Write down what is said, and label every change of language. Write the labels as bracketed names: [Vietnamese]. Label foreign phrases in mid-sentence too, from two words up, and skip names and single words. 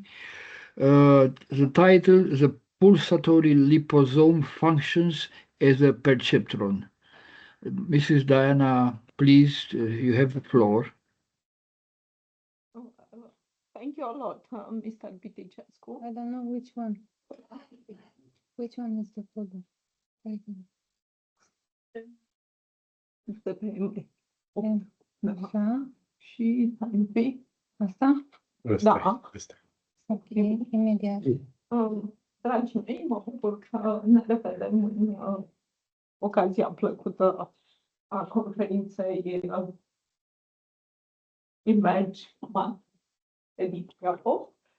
[English] The title, The Pulsatory Liposome Functions as a Perceptron. Mrs. Diana, please, you have the floor. Thank you a lot, Mr. Bitticescu. I don't know which one. Which one is the folder? [Romanian] Depinde. Așa. Și timpi. Asta? Da. Ok, imediat. Dragii mei, mă bucur că ne revedem în ocazia plăcută a conferinței EMERGEMAT ediția 8.